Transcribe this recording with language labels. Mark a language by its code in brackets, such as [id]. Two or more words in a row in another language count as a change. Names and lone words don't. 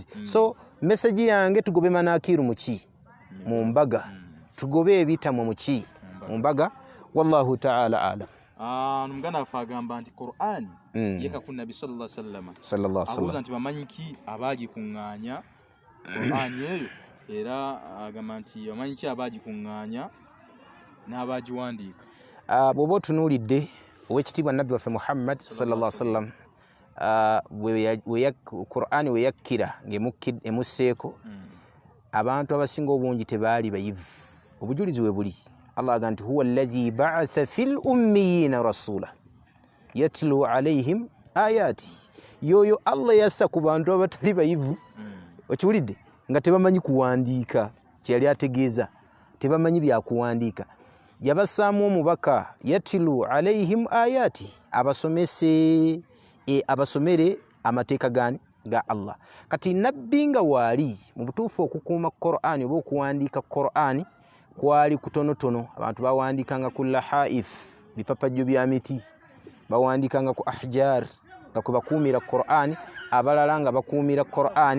[lg] So meseji yange tugobe manakiru muki mu mbaga tugobe ebitamwa muki mu mbaga. [ar] والله تعالى أعلم. [lg] Muganda waffe agamba nti Qur'an yeka ku Nabi [ar] صلى الله عليه وسلم [lg] abuuza nti bamanyiki abaagikuŋŋaanya Qur'an eyo era agamba nti bamanyiki abaagikuŋŋaanya n'abaagiwandiika. Bw'oba otunuulidde ow'ekitiibwa Nabbi waffe Muhammad [ar] صلى الله عليه وسلم [lg] Qur'an we yakkira ng'emusseeko abantu abasinga obungi tebaali bayivu. Obujulizi we buli Allah agamba nti [ar] هو الذي بعث في الأميين رسولا يتلو عليهم آياته. [lg] Yoyo Allah yassa ku bantu abatali bayivu okiwulidde nga tebamanyi kuwandiika kyeyali ategeeza tebamanyi byakuwandiika yabassaamu omubaka [ar] يتلو عليهم آياته [lg] abasomere amateeka gani ga Allah. Kati nabbi nga waali mu butuufu okukuuma Qur'ani oba okuwandiika Qur'ani kwali kutonotono. Abantu bawandikanga ku lahaif bipapajjo bya miti bawandikanga ku ahjar nga kwe bakuumira Qur'ani abalala nga bakuumira Qur'ani.